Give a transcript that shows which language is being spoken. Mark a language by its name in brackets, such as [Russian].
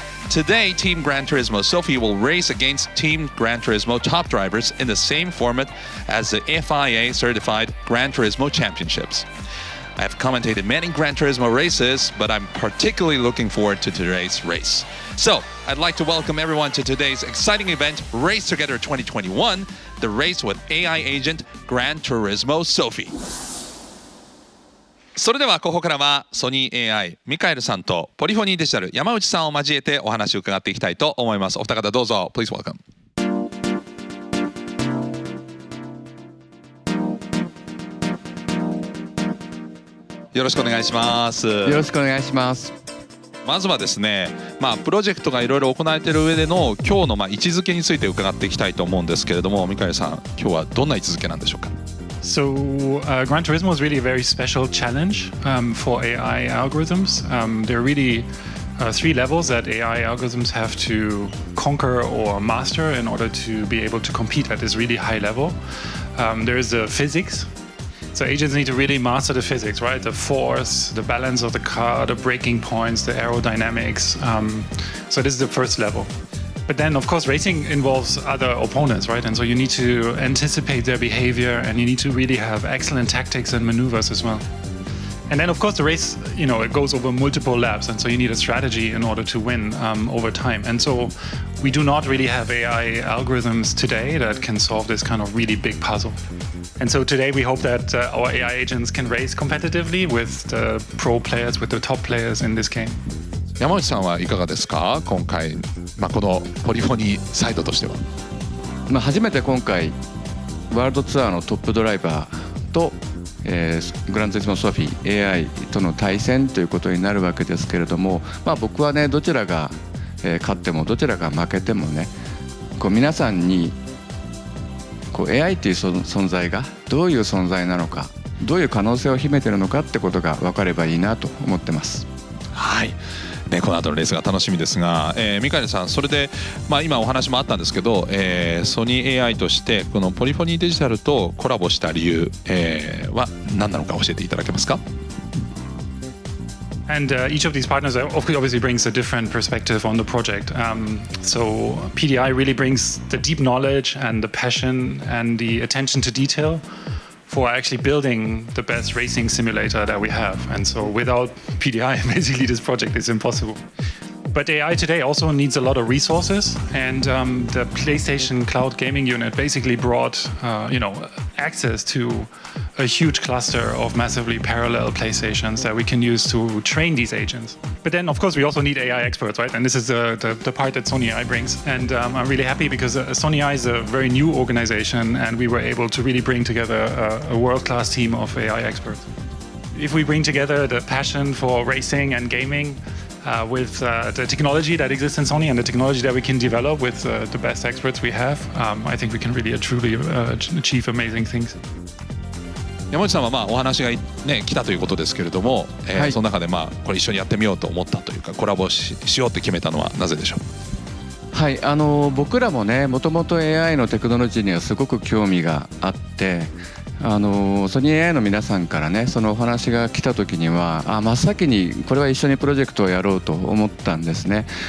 [English] Today, Team Gran Turismo Sophy will race against Team Gran Turismo top drivers in the same format as the FIA-certified Gran Turismo Championships. I have commentated many Gran Turismo races, but I'm particularly looking forward to today's race. So, I'd like to welcome everyone to today's exciting event, Race Together 2021, the race with AI agent Gran Turismo Sophy. [Japanese] それではここからはソニー AI ミカエルさんとポリフォニーデジタル山内さんを交えてお話を伺っていきたいと思います。お二方どうぞ [English] Please welcome。 [Japanese] よろしくお願いします。よろしくお願いします。まずはですね、プロジェクトがいろいろ行われている上での今日の位置づけについて伺っていきたいと思うんですけれども、ミカエルさん、今日はどんな位置づけなんでしょうか。 [English] So Gran Turismo is really a very special challenge for AI algorithms. There are really 3 levels that AI algorithms have to conquer or master in order to be able to compete at this really high level. There is the physics. So agents need to really master the physics, right? The force, the balance of the car, the braking points, the aerodynamics. So this is the first level. But then, of course, racing involves other opponents, right? And so you need to anticipate their behavior and you need to really have excellent tactics and maneuvers as well. And then, of course, the race, it goes over multiple laps. And so you need a strategy in order to win over time. And so we do not really have AI algorithms today that can solve this kind of really big puzzle. And so today we hope that our AI agents can race competitively with the pro players, with the top players in this game. [Japanese] 山内さんはいかがですか、今回、このポリフォニーサイドとしては。初めて今回ワールドツアーのトップドライバーと、グランツーリスモソフィ AI との対戦ということになるわけですけれども、僕はねどちらが、勝ってもどちらが負けてもね皆さんにAI という存在がどういう存在なのか、どういう可能性を秘めているのかってことが分かればいいなと思ってます。はい。この後のレースが楽しみですが、ミカエルさん、それで、今お話もあったんですけど、ソニー AI としてこのポリフォニーデジタルとコラボした理由、は何なのか教えていただけますか。 [English] And each of these partners obviously brings a different perspective on the project. So PDI really brings the deep knowledge and the passion and the attention to detail for actually building the best racing simulator that we have. And so without PDI, basically this project is impossible. But AI today also needs a lot of resources, and the PlayStation Cloud Gaming Unit basically brought, access to a huge cluster of massively parallel PlayStations that we can use to train these agents. But then, of course, we also need AI experts, right? And this is the part that Sony AI brings. And I'm really happy because Sony AI is a very new organization, and we were able to really bring together a world-class team of AI experts. If we bring together the passion for racing and gaming, with the technology that exists in Sony and the technology that we can develop with the best experts we have, I think we can really truly achieve amazing things. [Japanese] 山内さんはお話がね来たということですけれども、その中でこれ一緒にやってみようと思ったというかコラボ しようって決めたのはなぜでしょう。はい、僕らもねもともと AI のテクノロジーにはすごく興味があって、ソニー AI の皆さんからねそのお話が来た時には真っ先にこれは一緒にプロジェクトをやろうと思ったんですね。